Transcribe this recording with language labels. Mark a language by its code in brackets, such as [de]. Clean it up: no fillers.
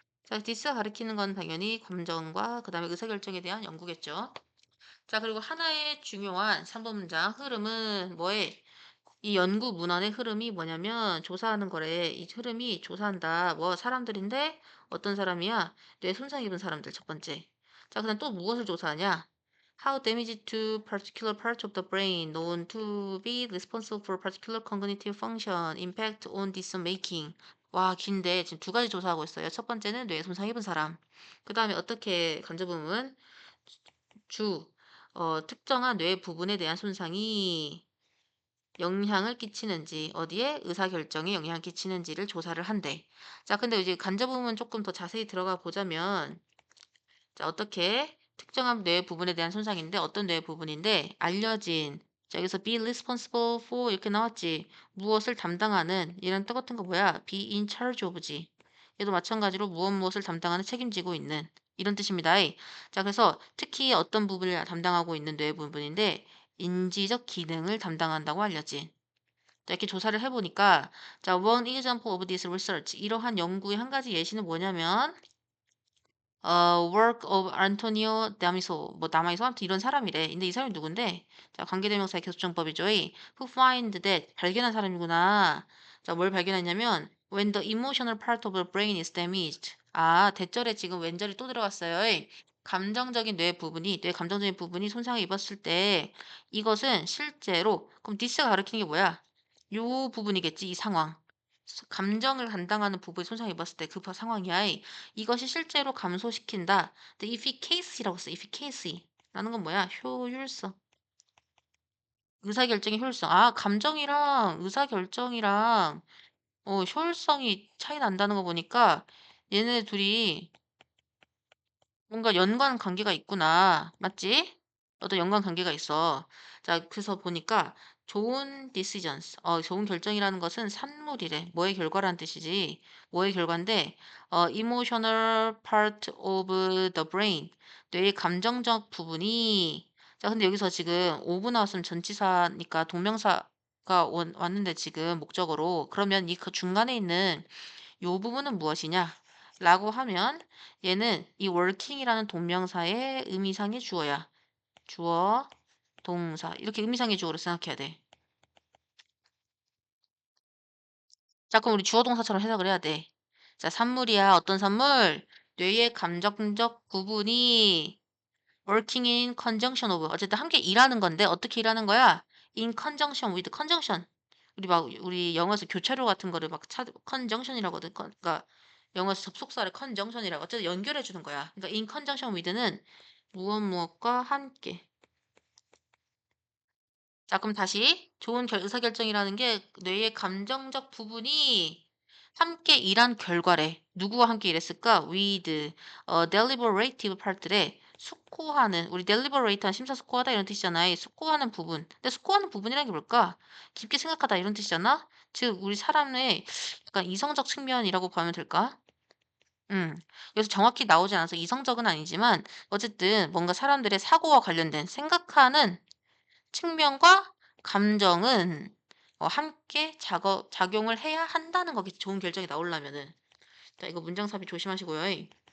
[ko] 자, 디스가 가리키는 건 당연히 감정과 그다음에 의사결정에 대한 연구겠죠. 자, 그리고 하나의 중요한 3번 문장 흐름은 뭐에? 이 연구 문헌의 흐름이 뭐냐면 조사하는 거래. 이 흐름이 조사한다. 뭐 사람들인데 어떤 사람이야? 뇌 손상 입은 사람들 첫 번째. 자, 그다음 또 무엇을 조사하냐? [en] How damage to particular parts of the brain known to be responsible for particular cognitive function impact on decision making. [ko] 와, 긴데 지금 두 가지 조사하고 있어요. 첫 번째는 뇌 손상 입은 사람. 그다음에 어떻게 간접부분 특정한 뇌 부분에 대한 손상이 영향을 끼치는지, 어디에 의사결정에 영향을 끼치는지를 조사를 한대. 자, 근데 이제 간접부분 조금 더 자세히 들어가 보자면, 자, 어떻게 특정한 뇌 부분에 대한 손상인데, 어떤 뇌 부분인데, 알려진, 자, 여기서 [en] be responsible for [ko] 이렇게 나왔지. 무엇을 담당하는, 이런 똑같은 거 뭐야? [en] be in charge of지. [ko] 얘도 마찬가지로 무엇을 담당하는 책임지고 있는, 이런 뜻입니다. 자, 그래서 특히 어떤 부분을 담당하고 있는 뇌 부분인데, 인지적 기능을 담당한다고 알려진. 자, 이렇게 조사를 해보니까, 자, [en] one example of this research. [ko] 이러한 연구의 한 가지 예시는 뭐냐면, [en] work of [ko] Antonio Damiso. 뭐, 남아있어? 아무튼 이런 사람이래. 근데 이 사람이 누군데? 자, 관계대명사의 계속정법이죠. [en] who find that. [ko] 발견한 사람이구나. 자, 뭘 발견했냐면, [en] when the emotional part of the brain is damaged. [ko] 아, 대절에 지금 왼절이 또 들어갔어요. 감정적인 뇌 감정적인 부분이 손상을 입었을 때, 이것은 실제로, 그럼 this가 가리키는 게 뭐야? 요 부분이겠지, 이 상황. 감정을 담당하는 부부에 손상을 입었을 때 그 상황이야. 이것이 실제로 감소시킨다. 근데 efficacy라고 써. efficacy. 라는 건 뭐야? 효율성. 의사결정의 효율성. 아, 감정이랑 의사결정이랑 효율성이 차이 난다는 거 보니까 얘네 둘이 뭔가 연관 관계가 있구나. 맞지? 어떤 연관 관계가 있어. 자, 그래서 보니까 좋은 decisions, 좋은 결정이라는 것은 산물이래. 뭐의 결과라는 뜻이지. 뭐의 결과인데, [en] emotional part of the brain. [ko] 뇌의 감정적 부분이. 자, 근데 여기서 지금 of 나왔으면 전치사니까 동명사가 왔는데 지금 목적어로. 그러면 이 그 중간에 있는 요 부분은 무엇이냐? 라고 하면 얘는 이 working이라는 동명사의 의미상의 주어야. 주어, 동사. 이렇게 의미상의 주어로 생각해야 돼. 자, 그럼 우리 주어 동사처럼 해석을 해야 돼. 자, 산물이야. 어떤 산물? 뇌의 감정적 부분이 [en] working in conjunction of. [ko] 어쨌든 함께 일하는 건데 어떻게 일하는 거야? [en] in conjunction with conjunction. [ko] 우리 영어에서 교차로 같은 거를 막 conjunction이라고 하거든. 그러니까 영어에서 접속사를 conjunction이라고 어쨌든 연결해 주는 거야. 그러니까 in conjunction with는 무엇 무엇과 함께. 자, 그럼 다시 좋은 의사결정이라는 게 뇌의 감정적 부분이 함께 일한 결과래. 누구와 함께 일했을까? [en] with deliberative part래. [ko] 숙고하는 우리 deliberate한 심사숙고하다 이런 뜻이잖아. 이 숙고하는 부분. 근데 숙고하는 부분이라는 게 뭘까? 깊게 생각하다 이런 뜻이잖아. 즉 우리 사람의 약간 이성적 측면이라고 보면 될까? 여기서 정확히 나오지 않아서 이성적은 아니지만 어쨌든 뭔가 사람들의 사고와 관련된 생각하는 측면과 감정은 함께 작용을 해야 한다는 거겠지. 좋은 결정이 나오려면은. 자, 이거 문장 삽입 조심하시고요.